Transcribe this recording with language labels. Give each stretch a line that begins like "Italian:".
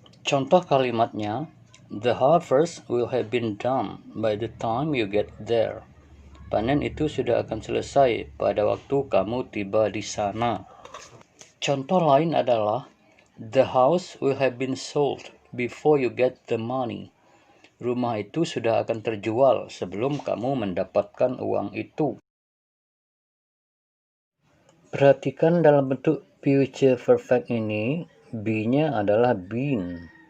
Indonesian: Contoh kalimatnya,
English: the harvest will have been done by the time you get there.
Indonesian: Panen itu sudah akan selesai pada waktu kamu tiba di sana. Contoh lain adalah,
English: the house will have been sold before you get the money.
Indonesian: Rumah itu sudah akan terjual sebelum kamu mendapatkan uang itu. Perhatikan dalam bentuk future perfect ini, be-nya adalah been.